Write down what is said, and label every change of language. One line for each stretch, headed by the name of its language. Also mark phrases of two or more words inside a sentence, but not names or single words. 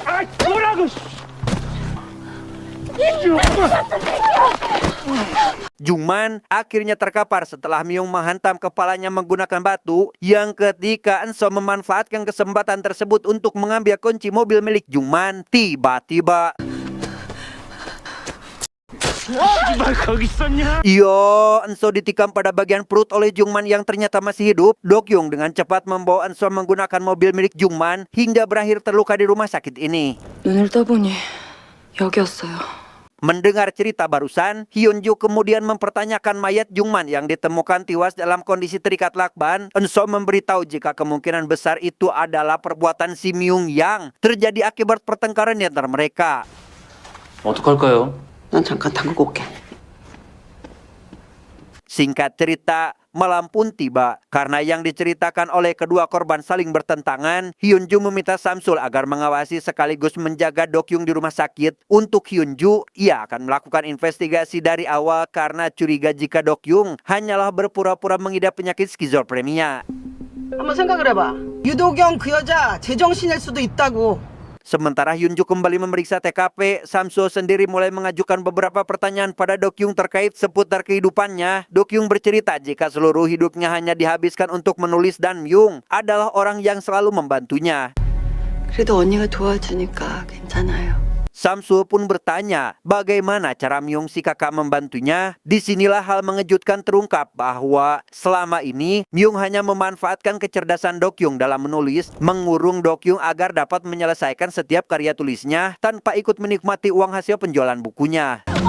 Indonesian: Jungman akhirnya terkapar setelah Myung menghantam kepalanya menggunakan batu yang ketika Enso memanfaatkan kesempatan tersebut untuk mengambil kunci mobil milik Jungman. Tiba-tiba Enso ditikam pada bagian perut oleh Jungman yang ternyata masih hidup. Dokyung dengan cepat membawa Enso menggunakan mobil milik Jungman hingga berakhir terluka di rumah sakit ini.
Korean: 눈을 떠보니 여기였어요.
Indonesian: Mendengar cerita barusan, Hyunjo kemudian mempertanyakan mayat Jungman yang ditemukan tewas dalam kondisi terikat lakban. Enso memberitahu jika kemungkinan besar itu adalah perbuatan si Myung yang terjadi akibat pertengkaran di antara mereka.
Korean: 어떡할까요? 난 잠깐 담그고 올게.
Indonesian: Singkat cerita, malam pun tiba. Karena yang diceritakan oleh kedua korban saling bertentangan, Hyunjo meminta Samsul agar mengawasi sekaligus menjaga Dokyung di rumah sakit. Untuk Hyunjo, ia akan melakukan investigasi dari awal karena curiga jika Dokyung hanyalah berpura-pura mengidap penyakit skizofrenia.
Korean: 한번 생각을 해봐. 유도경 그 여자 제정신일 수도 있다고.
Indonesian: Sementara Hyunjo kembali memeriksa TKP, Samsul sendiri mulai mengajukan beberapa pertanyaan pada Dokyung terkait seputar kehidupannya. Dokyung bercerita jika seluruh hidupnya hanya dihabiskan untuk menulis dan Myung adalah orang yang selalu membantunya.
Korean: 그래도 언니가 도와주니까 괜찮아요.
Indonesian: Samsul pun bertanya bagaimana cara Myung si kakak membantunya. Disinilah hal mengejutkan terungkap bahwa selama ini Myung hanya memanfaatkan kecerdasan Dokyung dalam menulis, mengurung Dokyung agar dapat menyelesaikan setiap karya tulisnya tanpa ikut menikmati uang hasil penjualan bukunya.